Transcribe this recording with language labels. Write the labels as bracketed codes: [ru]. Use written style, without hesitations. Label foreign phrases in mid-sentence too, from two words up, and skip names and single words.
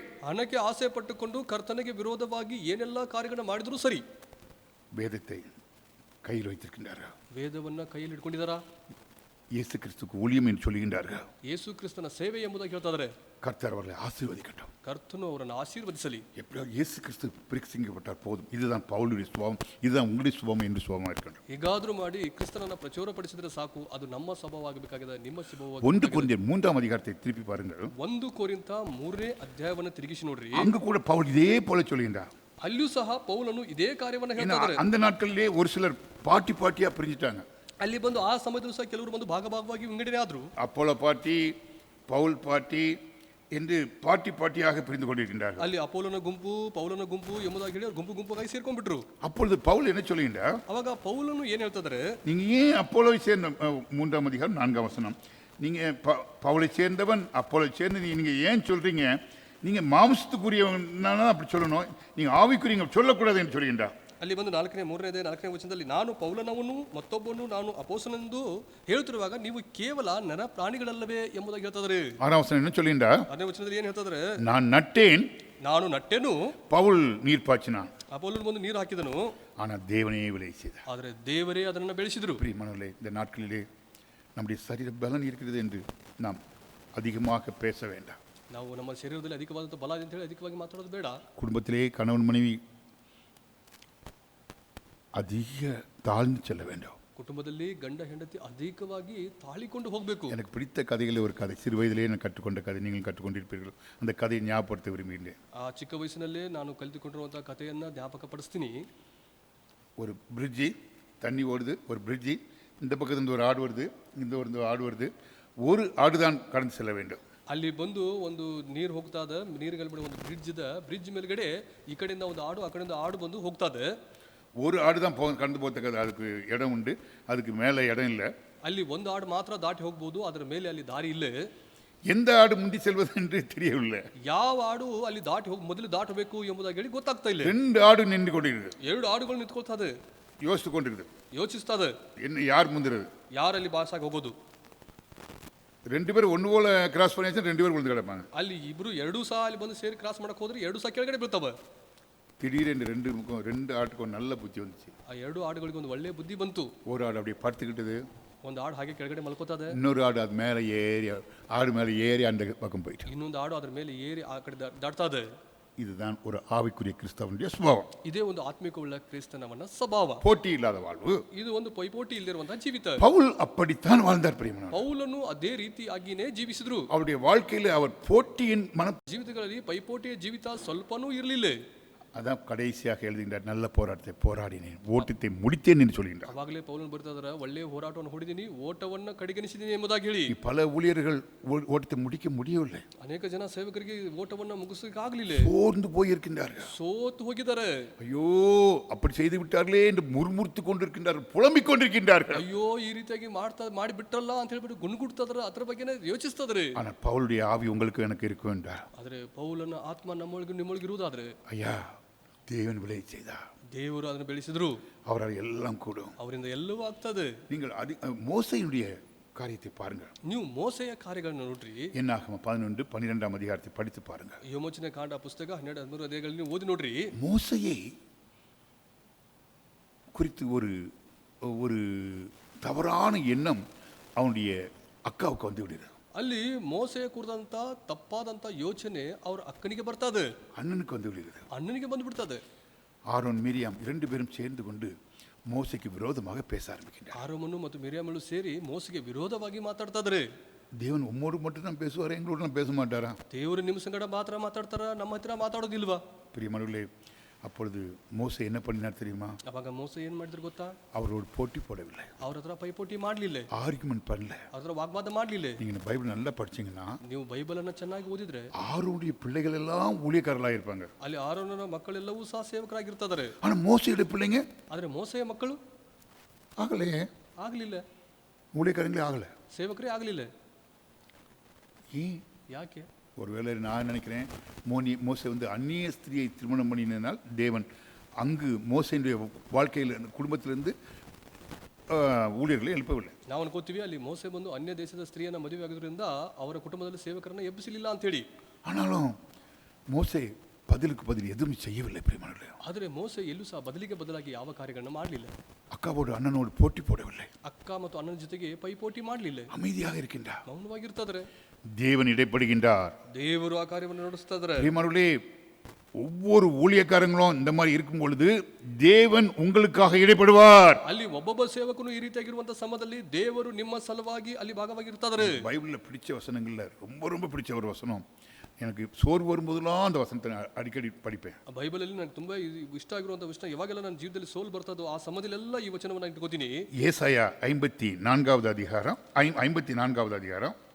[kn] ಹಣಕ್ಕೆ ಆಸೆ ಪಟ್ಟುಕೊಂಡು ಕರ್ತನಿಗೆ ವಿರೋಧವಾಗಿ ಏನೆಲ್ಲ ಕಾರ್ಯಗಳನ್ನ ಮಾಡಿದ್ರು ಸರಿ, [ta] வேதத்தை கையில் வைத்திருக்கின்றார்கள். [kn] ವೇದವನ್ನ ಕೈಯಲ್ಲಿ ಇಟ್ಕೊಂಡಿದಾರ. [ta] இயேசு கிறிஸ்துக்கு ஊழியம் என்று சொல்லுகின்றார்கள். [kn] ಯೇಸು ಕ್ರಿಸ್ತನ ಸೇವೆ ಎಂಬುದಾಗಿ ಹೇಳ್ತಾ ಇದ್ದಾರೆ. [ta] கர்த்தர் அவர்களை ஆசீர்வதிக்கட்டும். [kn] ಕರ್ತನು ಅವರನ್ನು ಆಶೀರ್ವದಿಸಲಿ. [ta] எப்படியோ இயேசு கிறிஸ்து பிரசங்கிக்கப்பட்டார் போதும். இதுதான் பவுலுடைய சுபாவம், இதுதான் உங்களுடைய சுபாவம் என்று சுபாவமாக இருக்கட்டும். [kn] ಹೀಗಾದ್ರೂ ಮಾಡಿ ಕ್ರಿಸ್ತನನ್ನ ಪ್ರಚುರಪಡಿಸಿದ್ರೆ ಸಾಕು, ಅದು ನಮ್ಮ ಸ್ವಭಾವವಾಗಬೇಕಾಗಿದೆ, ನಿಮ್ಮ ಸ್ವಭಾವ. [ta] 1 கொரிந்தியர் 3ஆம் அதிகாரத்தை திருப்பி பாருங்கள். [kn] 1 ಕೊರಿಂಥ 3ನೇ ಅಧ್ಯಾಯವನ್ನು ತಿರುಗಿಸಿ ನೋಡ್ರಿ. [ta] அங்கு கூட பவுல் இதே போல சொல்லுகின்றார். [kn] ಅಲ್ಲಿಯೂ ಸಹ ಪೌಲನು ಇದೇ ಕಾರ್ಯವನ್ನು ಹೇಳ್ತಾ ಇದ್ದಾರೆ. [ta] அந்த நாட்களிலே ஒரு சிலர் பாட்டியா பிரிஞ்சிட்டாங்க. [kn] ಅಲ್ಲಿ ಬಂದು ಆ ಸಮಯದಲ್ಲೂ ಸಹ ಕೆಲವರು ಬಂದು ಭಾಗವಾಗಿ ವಿಂಗಡಣೆ ಆದ್ರು. [ta] அப்போலோ பார்ட்டி, பவுல் பார்ட்டி, என்று பாட்டி பாட்டியாக பிரிந்து கொண்டிருக்கின்றார்கள். [kn] ಅಲ್ಲಿ ಅಪೋಲನ ಗುಂಪು ಪೌಲನ ಗುಂಪು ಎಂಬುದಾಗಿ ಹೇಳಿ ಅವ್ರು ಗುಂಪಾಗಿ ಸೇರ್ಕೊಂಡ್ಬಿಟ್ರು. [ta] அப்பொழுது பவுல் என்ன சொல்லுகின்றார்? [kn] ಅವಾಗ ಪೌಲನು ಏನ್ ಹೇಳ್ತಿದ್ದಾರೆ, [ta] நீங்க ஏன் அப்போலோவை சேர்ந்த 3ஆம் அதிகாரம் 4ஆம் வசனம், நீங்க பவுலை சேர்ந்தவன் அப்போலோவை சேர்ந்து நீங்க ஏன் சொல்றீங்க? நீங்க மாம்சத்துக்குரியவனால அப்படி சொல்லணும், நீங்க ஆவிக்குரியவங்க சொல்லக்கூடாது என்று சொல்லுகின்றார். [kn] ಅಲ್ಲಿ ಬಂದು 4ನೇ ವಚನದಲ್ಲಿ ನಾನು ಪೌಲನವನು ಮತ್ತೊಬ್ಬನು ನಾನು ಅಪೋಸ್ತಲನೆಂದು ಹೇಳುತ್ತಿರುವಾಗ ನೀವು ಕೇವಲ ನರ ಪ್ರಾಣಿಗಳಲ್ಲವೇ ಎಂಬುದಾಗಿ ಹೇಳ್ತಿದ್ದಾರೆ. [ta] 6ಆம் ವಚனம் என்ன சொல்லுகின்றார்? [kn] 6ನೇ ವಚನದಲ್ಲಿ ಏನ್ ಹೇಳ್ತಿದ್ದಾರೆ, [ta] நான் நட்டேன், [kn] ನಾನು ನಟ್ಟೆನು, [ta] பவுல் நீர் பாய்ச்சினான், [kn] ಅಪೋಲನು ಬಂದು ನೀರು ಹಾಕಿದನು, [ta] ஆனால் தேவனே விளை செய்தார். [kn] ಆದರೆ ದೇವರೇ ಅದನ್ನು ಬೆಳೆಸಿದ್ರು. [ta] பிரியமானவர்களே, இந்த நாட்களிலே நம்முடைய சரீர பலன் இருக்கிறது என்று நாம் அதிகமாக பேச வேண்டாம். [kn] ನಾವು ನಮ್ಮ ಶರೀರದಲ್ಲಿ ಅಧಿಕವಾದಂಥ ಬಲ ಅಂತ ಹೇಳಿ ಅಧಿಕವಾಗಿ ಮಾತಾಡೋದು ಬೇಡ. [ta] குடும்பத்திலே கணவன் மனைவி அதிக தாழ்ந்து செல்ல வேண்டும். [kn] ಕುಟುಂಬದಲ್ಲಿ ಗಂಡ ಹೆಂಡತಿ ಅಧಿಕವಾಗಿ ತಾಳಿಕೊಂಡು ಹೋಗಬೇಕು. [ta] எனக்கு பிடித்த கதைகளில் ஒரு கதை, சிறு வயதிலே நான் கற்றுக்கொண்ட கதை, நீங்கள் கற்றுக்கொண்டிருப்பீர்கள். அந்த கதையை ஞாபகப்படுத்த விரும்புகிறேன். [kn] ಆ ಚಿಕ್ಕ ವಯಸ್ಸಿನಲ್ಲೇ ನಾನು ಕಲಿತುಕೊಂಡಿರುವಂತಹ ಕಥೆಯನ್ನ ಜ್ಞಾಪಕಪಡಿಸ್ತೀನಿ. [ta] ஒரு பிரிட்ஜி, தண்ணி ஓடுது, ஒரு பிரிட்ஜி, இந்த பக்கத்துலேருந்து ஒரு ஆடு வருது, இந்த ஒரு ஆடு வருது, ஒரு ஆடு தான் கடந்து செல்ல வேண்டும். [kn] ಅಲ್ಲಿ ಬಂದು ಒಂದು ನೀರು ಹೋಗ್ತಾ ಇದೆ, ನೀರುಗಳ ಬಿಡ ಒಂದು ಬ್ರಿಡ್ಜ್ ಇದೆ, ಬ್ರಿಡ್ಜ್ ಮೇಲ್ಗಡೆ ಈ ಕಡೆಯಿಂದ ಒಂದು ಆಡು ಆ ಕಡೆಯಿಂದ ಆಡು ಬಂದು ಹೋಗ್ತಾ ಇದೆ. [ta] ஒரு ஆடு தான் கடந்து போகிறதுக்கு அதுக்கு இடம் உண்டு, அதுக்கு மேலே இடம் இல்லை. [kn] ಅಲ್ಲಿ ಒಂದು ಆಡು ಮಾತ್ರ ದಾಟಿ ಹೋಗ್ಬೋದು, ಅದರ ಮೇಲೆ ಅಲ್ಲಿ ದಾರಿ ಇಲ್ಲ. [ta] எந்த ஆடு முந்தி செல்வது என்று தெரியவில்லை. [kn] ಯಾವ ಆಡು ಅಲ್ಲಿ ಮೊದಲು ದಾಟಬೇಕು ಎಂಬುದಾಗಿ ಹೇಳಿ ಗೊತ್ತಾಗ್ತಾ ಇಲ್ಲ. [ta] 2 ಆಡು நின்று கொண்டிருக்குது, [kn] 2 ಆಡುಗಳು ನಿಂತ್ಕೊಳ್ತಾ ಇದೆ, [ta] யோசித்து கொண்டிருக்குது, [kn] ಯೋಚಿಸ್ತಾ ಇದೆ [ta] என்ன யார் முந்துறது, [kn] ಯಾರಲ್ಲಿ ಬಾಸಾಗಿ ಹೋಗೋದು. [ta] 2 பேரும் ஒன்று போல கிராஸ் பண்ணியாச்சு, 2 பேரும் விழுந்து கிடப்பாங்க. [kn] ಅಲ್ಲಿ ಇಬ್ರು 2 ಸಹ ಅಲ್ಲಿ ಬಂದು ಸೇರಿ ಕ್ರಾಸ್ ಮಾಡಕ್ ಹೋದ್ರೆ 2 ಸಹ ಕೆಳಗಡೆ ಬೀಳ್ತವೆ. [ta] திடீரென்று 2 ஆட்டுக்கும் ஒரு நல்ல புத்தி வந்துச்சு. [kn] ಆ 2 ಆಡುಗಳಿಗೆ ಒಂದು ಒಳ್ಳೆ ಬುದ್ಧಿ ಬಂತು. [ta] ஒரு ஆடு அப்படியே படுத்துக்கிட்டது, [kn] ಒಂದು ಆಡು ಹಾಗೆ ಕೆಳಗಡೆ ಮಲ್ಕೋತದೆ, [ta] இன்னொரு ஆடு அது மேலே ஏறி, ஆடு மேலே ஏறி அந்த பக்கம் போயிட்டு. [kn] ಇನ್ನೊಂದು ಆಡು ಅದ್ರ ಮೇಲೆ ಏರಿ ಆ ಕಡೆ ದಾಟ್ತಾ ಇದೆ. [ta] இதுதான் ஒரு ஆவிக்குரிய கிறிஸ்தவனுடைய சுபாவம். [kn] ಇದೇ ಒಂದು ಆತ್ಮಿಕವುಳ್ಳ ಕ್ರಿಸ್ತನವನ ಸ್ವಭಾವ. [ta] போட்டி இல்லாத வாழ்வு. [kn] ಇದು ಒಂದು ಪೈಪೋಟಿ ಇಲ್ಲದಿರುವಂತಹ ಜೀವಿತ. [ta] பவுல் அப்படித்தான் வாழ்ந்தார் பிரியமானவர்களே. [kn] ಪೌಲನು ಅದೇ ರೀತಿಯಾಗಿನೇ ಜೀವಿಸಿದ್ರು. [ta] அவருடைய வாழ்க்கையில் அவர் போட்டியின் [kn] ಜೀವಿತಗಳಲ್ಲಿ ಪೈಪೋಟಿಯ ಜೀವಿತ ಸ್ವಲ್ಪನೂ ಇರಲಿಲ್ಲ. [ta] அதான் கடைசியாக எழுதுகின்றார், நல்ல போராட்டத்தை போராடினேன், ஓட்டத்தை முடித்தேன் என்று சொல்கின்றார். [kn] ಅವಾಗಲೇ ಪೌಲನು ಬರ್ತಾ ಇದ್ದಾರೆ, ಒಳ್ಳೆಯ ಹೋರಾಟವನ್ನು ಹೊಡೆದಿನಿ, ಓಟವನ್ನು ಕಡೆಗಣಿಸಿದ್ದೀನಿ ಎಂಬುದಾಗಿ ಹೇಳಿ. [ta] பல ஊழியர்கள் ஓட்டத்தை முடிக்க முடியவில்லை, [kn] ಅನೇಕ ಜನ ಸೇವಕರಿಗೆ ಓಟವನ್ನು ಮುಗಿಸಲಿಕ್ಕೆ ಆಗಲಿಲ್ಲ, [ta] சோர்ந்து போயிருக்கின்றார்கள். [kn] ಸೋತು ಹೋಗಿದ್ದಾರೆ. [ta] ஐயோ அப்படி செய்து விட்டார்களே என்று முறுமுறுத்து கொண்டிருக்கின்றார்கள், புலம்பிக் கொண்டிருக்கின்றார்கள். [kn] ಅಯ್ಯೋ ಈ ರೀತಿಯಾಗಿ ಮಾಡಿ ಬಿಟ್ಟಲ್ಲ ಅಂತ ಹೇಳ್ಬಿಟ್ಟು ಗುಣಗುಡ್ತಾದ್ರೆ ಅದ್ರ ಬಗ್ಗೆನೇ ಯೋಚಿಸ್ತಾದ್ರೆ. [ta] ஆனால் பவுலுடைய ஆவி உங்களுக்கு எனக்கு இருக்கும் என்றார். [kn] ಆದ್ರೆ ಪೌಲನ ಆತ್ಮ ನಿಮ್ಮೊಳಗಿರುವುದಾದ್ರೆ, [ta] ஐயா தேவன் விளை செய்தார், [kn] ದೇವರು ಅದನ್ನು ಬೆಳೆಸಿದ್ರು, [ta] அவரால் எல்லாம் கூடும். [kn] ಅವರಿಂದ ಎಲ್ಲವೂ ಆಗ್ತದೆ. [ta] நீங்கள் மோசையினுடைய காரியத்தை பாருங்கள், [kn] ನೀವು ಮೋಸೆಯ ಕಾರ್ಯಗಳನ್ನು ನೋಡ್ರಿ. [ta] என்னாகம 11-12ஆம் அதிகாரத்தை படித்து பாருங்கள். [kn] ಯೋಮೋಚನೆ ಕಾಂಡ ಪುಸ್ತಕ 12-13 ಅಧ್ಯಾಯಗಳನ್ನು ಓದಿ ನೋಡ್ರಿ. [ta] மோசையை குறித்து ஒரு தவறான எண்ணம் அவனுடைய அக்காவுக்கு வந்து விடுது. [kn] ಅಲ್ಲಿ ಮೋಸೆಯ ಕುರಿತಂತ ತಪ್ಪಾದಂತ ಯೋಚನೆ ಅವ್ರ ಅಕ್ಕನಿಗೆ ಬರ್ತದೆ, [ta] அண்ணனுக்கு வந்து விடுகிறது. [kn] ಅಣ್ಣನಿಗೆ ಬಂದು ಬಿಡ್ತದೆ. [ta] ஆரோன் மிரியாம் 2 பேரும் சேர்ந்து கொண்டு மோசைக்கு விரோதமாக பேச ஆரம்பிக்கின்றார். [kn] ಆರೋಮನು ಮತ್ತು ಮಿರಿಯಾಮಳು ಸೇರಿ ಮೋಸೆಗೆ ವಿರೋಧವಾಗಿ ಮಾತಾಡ್ತಾದ್ರೆ, [ta] தேவன் உம்மோடு மட்டும் தான் பேசுவார், எங்களோட பேச மாட்டாரா? [kn] ದೇವರು ನಿಮ್ಮ ಸಂಗಡ ಮಾತ್ರ ಮಾತಾಡ್ತಾರ, ನಮ್ಮ ಹತ್ರ ಮಾತಾಡೋದಿಲ್ವಾ? [ta] பிரியமானவர்களே, அப்பொழுது மோசே என்ன பண்ணினார் தெரியுமா? [kn] ಅವಾಗ ಮೋಸೆ ಏನ್ ಮಾಡಿದ್ರು ಗೊತ್ತಾ? [ta] அவரோடு போட்டி போடவில்லை, [kn] ಅವ್ರ ಹತ್ರ ಪೈಪೋಟಿ ಮಾಡ್ಲಿಲ್ಲ, [ta] ஆர்குமெண்ட் பண்ணல. [kn] ಅದ್ರ ವಾಗ್ವಾದ ಮಾಡ್ಲಿಲ್ಲ. [ta] நீங்க பைபிள் நல்லா படிச்சீங்கன்னா [kn] ನೀವು ಬೈಬಲ್ ಅನ್ನ ಚೆನ್ನಾಗಿ ಓದಿದ್ರೆ [ta] ஆரோனுடைய பிள்ளைகள் எல்லாம் ஊழியக்காரர்களாக இருப்பாங்க, [kn] ಅಲ್ಲಿ ಆರೋನನ ಮಕ್ಕಳೆಲ್ಲವೂ ಸಹ ಸೇವಕರಾಗಿರ್ತಾರೆ. [ta] ஆனா மோசையுடைய பிள்ளைங்க [kn] ಆದ್ರೆ ಮೋಸೆಯ ಮಕ್ಕಳು [ta] ஆகலையே, [kn] ಆಗ್ಲಿಲ್ಲ, [ta] ஊழியக்காரங்களே ஆகல. [kn] ಸೇವಕರೇ ಆಗ್ಲಿಲ್ಲ. [ta] ஏன்? [kn] ಯಾಕೆ? [ta] ஒருவேளை நான் நினைக்கிறேன், மோசே வந்து அந்நிய ஸ்திரியை திருமணம் பண்ணினால் தேவன் அங்கு மோசையுடைய வாழ்க்கையில் குடும்பத்திலிருந்து ஊழியர்களை எழுப்பவில்லை. [kn] ನಾವು ಅನ್ಕೋತೀವಿ ಅಲ್ಲಿ ಮೋಸೆ ಬಂದು ಅನ್ಯ ದೇಶದ ಸ್ತ್ರೀಯನ್ನ ಮದುವೆ ಆಗೋದ್ರಿಂದ ಅವರ ಕುಟುಂಬದಲ್ಲಿ ಸೇವಕರನ್ನ ಎಬ್ಬಿಸಲಿಲ್ಲ ಅಂತ ಹೇಳಿ. [ta] ஆனாலும் மோசே பதிலுக்கு பதில் எதுவும் செய்யவில்லை பிரியமானவர்களே. [kn] ಆದರೆ ಮೋಸೆ ಎಲ್ಲೂ ಸಹ ಬದಲಿಗೆ ಬದಲಾಗಿ ಯಾವ ಕಾರ್ಯಗಳನ್ನ ಮಾಡಲಿಲ್ಲ. [ta] அக்காவோடு அண்ணனோடு போட்டி போடவில்லை, [kn] ಅಕ್ಕ ಮತ್ತು ಅಣ್ಣನ ಜೊತೆಗೆ ಪೈಪೋಟಿ ಮಾಡಲಿಲ್ಲ, [ta] அமைதியாக இருக்கின்றார். [kn] ಮೌನವಾಗಿರ್ತಾದ್ರೆ. [ta] தேவன் இடைப்படுகின்றார். [kn] ದೇವರು ಆ ಕಾರ್ಯವನ್ನು ನಡೆಸ್ತಾದ್ರೆ. [ta] பிரியமானவர்களே, ஒவ்வொரு ஊழியக்காரங்களும் இந்த மாதிரி இருக்கும் பொழுது தேவன் உங்களுக்காக இடைப்படுவார். [kn] ಅಲ್ಲಿ ಒಬ್ಬೊಬ್ಬ ಸೇವಕನು ಈ ರೀತಿಯಾಗಿರುವಂತ ಸಮಯದಲ್ಲಿ ದೇವರು ನಿಮ್ಮ ಸಲುವಾಗಿ ಅಲ್ಲಿ ಭಾಗವಾಗಿರ್ತಾರೆ. [ta] பைபிளில் பிடிச்ச வசனங்கள்ல ரொம்ப ரொம்ப பிடிச்ச ஒரு வசனம், எனக்கு சோர்வு வரும்போதெல்லாம் அந்த வசனத்தை அடிக்கடி படிப்பேன். [kn] ಬೈಬಲಲ್ಲಿ ನನಗೆ ತುಂಬಾ ಇಷ್ಟ ಆಗಿರುವಂತ ವಿಷಯ, ಯಾವಾಗೆಲ್ಲ ನನ್ನ ಜೀವಿತದಲ್ಲಿ ಸೋಲ್ ಬರ್ತದೋ ಆ ಸಮಯದಲ್ಲೆಲ್ಲ ಈ ವಚನವನ್ನು ಇಟ್ಕೋತೀನಿ. [ta] ஏசாயா 54வது அதிகாரம் 54வது அதிகாரம்